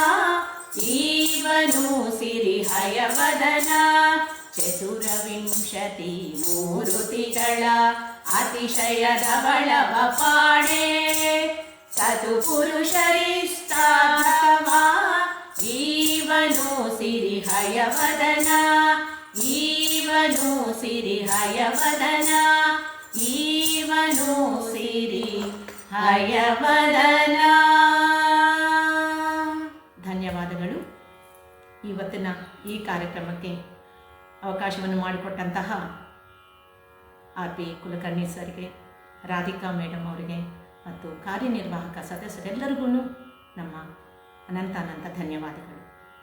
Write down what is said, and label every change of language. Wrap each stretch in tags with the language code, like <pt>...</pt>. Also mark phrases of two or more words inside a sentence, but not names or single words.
<kn>ಈವನು ಸಿರಿಹಯವದನ, ಚತುರವಿಂಶತಿ ಮೂರುತಿಗಳ ಅತಿಶಯ ಧವಳವ ಪಾಡೆ, ಸತು ಪುರುಷರಿಷ್ಟಾತಮ ಈವನು ಸಿರಿಹಯವದನ, ಈವನು ಸಿರಿಹಯವದನ, ಈವನು ಸಿರಿಹಯವದನ. ಧನ್ಯವಾದಗಳು. ಇವತ್ತಿನ ಈ ಕಾರ್ಯಕ್ರಮಕ್ಕೆ ಅವಕಾಶವನ್ನು ಮಾಡಿಕೊಟ್ಟಂತಹ ಆರ್ ಪಿ ಕುಲಕರ್ಣಿ ಸರ್ಗೆ, ರಾಧಿಕಾ ಮೇಡಮ್ ಅವರಿಗೆ ಮತ್ತು ಕಾರ್ಯನಿರ್ವಾಹಕ ಸದಸ್ಯರೆಲ್ಲರಿಗೂ ನಮ್ಮ ಅನಂತ ಧನ್ಯವಾದಗಳು.</kn>